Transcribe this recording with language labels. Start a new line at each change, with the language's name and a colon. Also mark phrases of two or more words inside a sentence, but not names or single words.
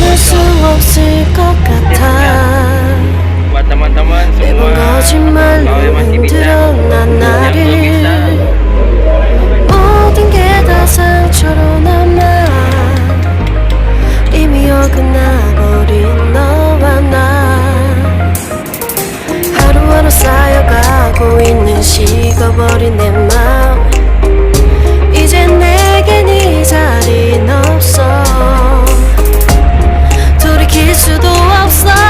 Korean: 수 없을 것 같아.
Indonesian: Buat teman-teman semua
Korean: 거짓말로
Indonesian: kalau yang masih bisa
Korean: 흔들어 난
Indonesian: yang belum bisa
Korean: 나를 모든 게 다 상처로 남아 이미 어긋나버린 너와 나 하루하루 쌓여가고 있는 식어버린 내 맘 이제 내겐 이 자리는 없어 돌이킬 수도 없어